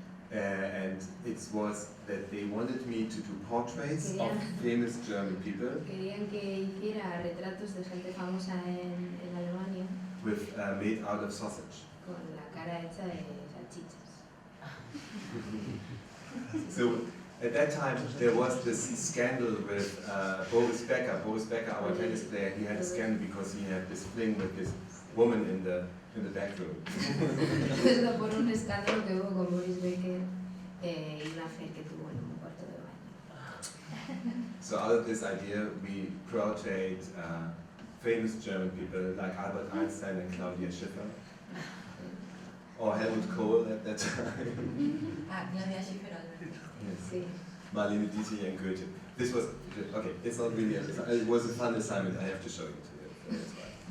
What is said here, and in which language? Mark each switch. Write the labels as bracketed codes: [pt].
[en] and it was that they wanted me to do portraits of famous German people. [es] Querían que hiciera retratos de gente famosa en Alemania. [en] With made out of sausage. [es] Con la cara hecha de salchichas. [en] So at that time there was this scandal with Boris Becker. Boris Becker, our tennis player, he had a scandal because he had this fling with this woman in the back room. [es] Por un escándalo que hubo con Boris Becker y una affair que tuvo en un cuarto de baño. [en] So out of this idea we portrayed famous German people like Albert Einstein and Claudia Schiffer. Or Helmut Kohl at that time. Claudia Schiffer. Yes. [es] Sí. [en] Marlene Dietrich and Goethe. This was, okay, it's not really, it was a fun assignment, I have to show it to you. That's why.